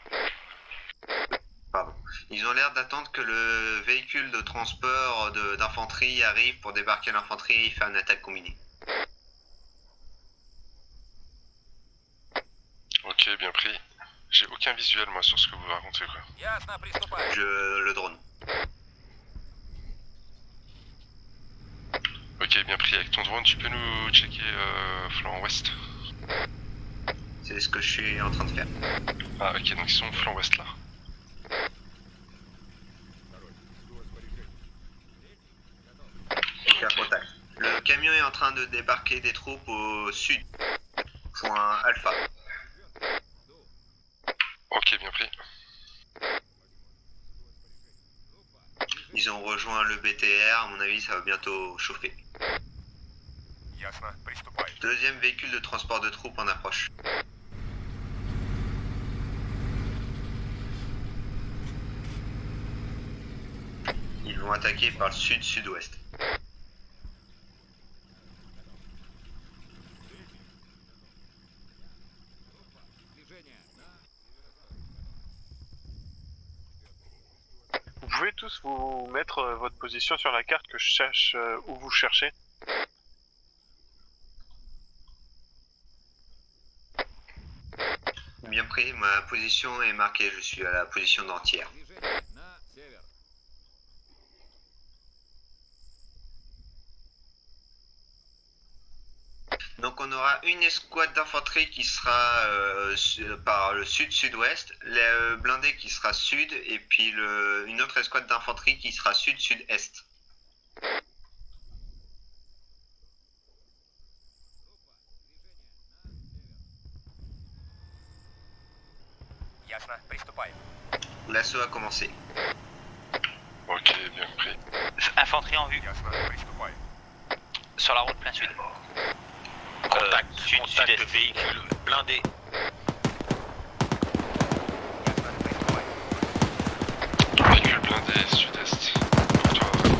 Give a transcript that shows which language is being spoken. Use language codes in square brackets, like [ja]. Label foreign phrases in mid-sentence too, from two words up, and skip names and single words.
[fr] Pardon. Ils ont l'air d'attendre que le véhicule de transport d'infanterie arrive pour débarquer l'infanterie et faire une attaque combinée. Ok, bien pris. J'ai aucun visuel, moi, sur ce que vous racontez, quoi. [ru] Ясно, приступай. [fr] Le drone. Ok, bien pris. Avec ton drone, tu peux nous checker flanc ouest? C'est ce que je suis en train de faire. Ah, ok, donc ils sont flanc ouest, là. Aucun contact. Le camion est en train de débarquer des troupes au sud. Point Alpha. Ok, bien pris. Ils ont rejoint le BTR, à mon avis ça va bientôt chauffer. [ru] Ясно, приступай. [fr] Deuxième véhicule de transport de troupes en approche. Ils vont attaquer par le sud-sud-ouest. [ru] Движение. [fr] Vous pouvez tous vous mettre votre position sur la carte que je cherche où vous cherchez. Bien pris, ma position est marquée, je suis à la position d'entière. [ru] Движение на север. [fr] Donc on aura une escouade d'infanterie qui sera par le sud-sud-ouest, le blindé qui sera sud, et puis une autre escouade d'infanterie qui sera sud-sud-est. [ru] Ясно, приступай. [fr] L'assaut a commencé. Ok, bien pris. Infanterie en vue. [ru] Ясно, приступай. [fr] Sur la route plein sud. Contact, Sud, contact sud-est. véhicule blindé. [ru] Ясно, приступай. [fr] Véhicule blindé sud-est. Pour toi.